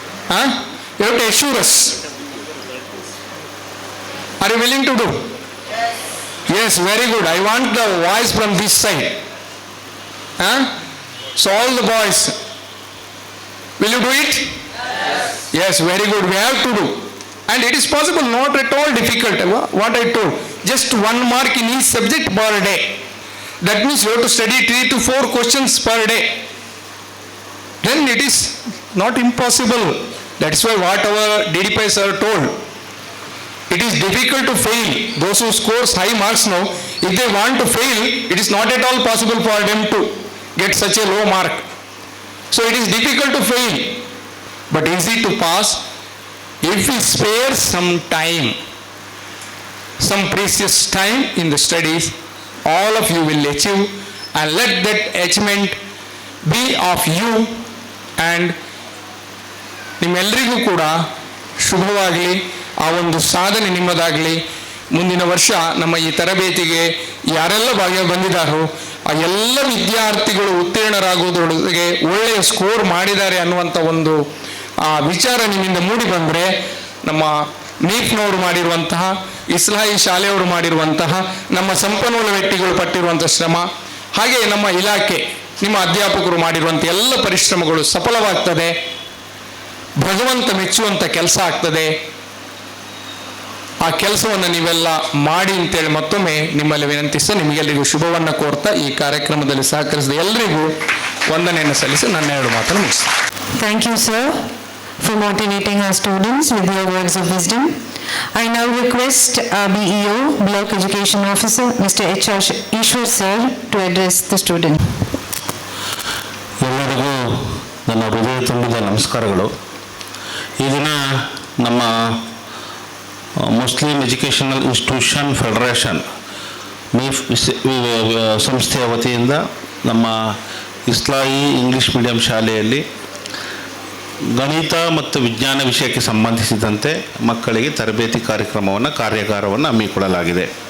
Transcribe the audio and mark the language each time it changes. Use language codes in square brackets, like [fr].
[en] You have to assure us. Are you willing to do? Yes, very good. I want the voice from this side. So all the boys, will you do it? Yes, very good. We have to do. And it is possible, not at all difficult. What I told, just 1 mark in each subject per day. That means you have to study 3 to 4 questions per day. Then it is not impossible. That's why what our DDPIs are told. It is difficult to fail. Those who scores high marks now, if they want to fail, it is not at all possible for them to get such a low mark. So it is difficult to fail, but easy to pass if we spare some time, some precious time in the studies. All of you will achieve, and let that achievement be of you. [kn] And ನಿಮ್ಮೆಲ್ಲರಿಗೂ ಕೂಡ ಶುಭವಾಗಲಿ, ಆ ಒಂದು ಸಾಧನೆ ನಿಮ್ಮದಾಗಲಿ. ಮುಂದಿನ ವರ್ಷ ನಮ್ಮ ಈ ತರಬೇತಿಗೆ ಯಾರೆಲ್ಲ ಬಂದಿದ್ದಾರೋ ಆ ಎಲ್ಲ ವಿದ್ಯಾರ್ಥಿಗಳು ಉತ್ತೀರ್ಣರಾಗುವುದರೊಳಗೆ ಒಳ್ಳೆಯ ಸ್ಕೋರ್ ಮಾಡಿದ್ದಾರೆ ಅನ್ನುವಂಥ ಒಂದು ವಿಚಾರ ನಿಮ್ಮಿಂದ ಮೂಡಿ ಬಂದರೆ, ನಮ್ಮ ಮೀಫ್ನವರು ಮಾಡಿರುವಂತಹ, ಇಸ್ಲಾಹಿ ಶಾಲೆಯವರು ಮಾಡಿರುವಂತಹ, ನಮ್ಮ ಸಂಪನ್ಮೂಲ ವ್ಯಕ್ತಿಗಳು ಪಟ್ಟಿರುವಂಥ ಶ್ರಮ, ಹಾಗೆ ನಮ್ಮ ಇಲಾಖೆ, ನಿಮ್ಮ ಅಧ್ಯಾಪಕರು ಮಾಡಿರುವಂಥ ಎಲ್ಲ ಪರಿಶ್ರಮಗಳು ಸಫಲವಾಗ್ತದೆ. ಭಗವಂತ ಮೆಚ್ಚುವಂಥ ಕೆಲಸ ಆಗ್ತದೆ. ಆ ಕೆಲಸವನ್ನು ನೀವೆಲ್ಲ ಮಾಡಿ ಅಂತೇಳಿ ಮತ್ತೊಮ್ಮೆ ನಿಮ್ಮಲ್ಲಿ ವಿನಂತಿಸ್ತಾ, ನಿಮಗೆಲ್ಲರಿಗೂ ಶುಭವನ್ನು ಕೋರ್ತಾ ಈ ಕಾರ್ಯಕ್ರಮದಲ್ಲಿ ಸಹಕರಿಸಿದ ಎಲ್ಲರಿಗೂ ವಂದನೆಯನ್ನು ಸಲ್ಲಿಸಿ ನನ್ನ 2 ಮಾತನ್ನು ಮುಗಿಸ್ತೀನಿ. [en] Thank you, sir, for motivating our students with your words of wisdom. I now request our BEO, Block Education Officer, Mr. H.R. Ishwar, sir, to address the student. [kn] ಎಲ್ಲರಿಗೂ ನನ್ನ ಹೃದಯ ತುಂಬಿದ ನಮಸ್ಕಾರಗಳು. ಈ ದಿನ ನಮ್ಮ ಮುಸ್ಲಿಂ ಎಜುಕೇಷನಲ್ ಇನ್ಸ್ಟಿಟ್ಯೂಷನ್ ಫೆಡರೇಷನ್ ಮೀಫ್ ಸಂಸ್ಥೆಯ ವತಿಯಿಂದ ನಮ್ಮ ಇಸ್ಲಾಹಿ ಇಂಗ್ಲೀಷ್ ಮೀಡಿಯಂ ಶಾಲೆಯಲ್ಲಿ ಗಣಿತ ಮತ್ತು ವಿಜ್ಞಾನ ವಿಷಯಕ್ಕೆ ಸಂಬಂಧಿಸಿದಂತೆ ಮಕ್ಕಳಿಗೆ ತರಬೇತಿ ಕಾರ್ಯಾಗಾರವನ್ನು ಹಮ್ಮಿಕೊಳ್ಳಲಾಗಿದೆ.